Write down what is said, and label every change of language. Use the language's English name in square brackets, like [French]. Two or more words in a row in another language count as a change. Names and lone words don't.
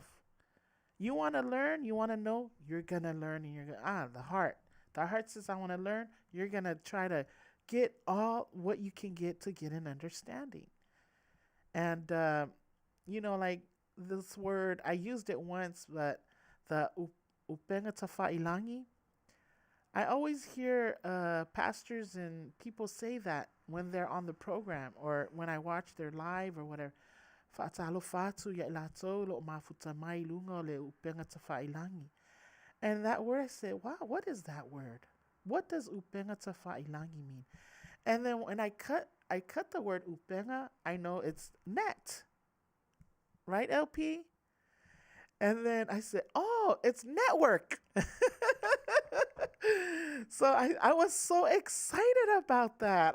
[English] You want to learn, you want to know, you're going to learn. And you're going to, the heart. The heart says, I want to learn. You're going to try to get all what you can get to get an understanding. And, like this word, I used it once, but the [Samoan] upenga tafa ilangi. [English] I always hear pastors and people say that when they're on the program or when I watch their live or whatever. And that word, I said, wow, what is that word? What does [Samoan] upenga tafa ilangi [English] mean? And then when I cut the word upenga, I know it's net. Right, LP? And then I said, oh, it's network. So I was so excited about that.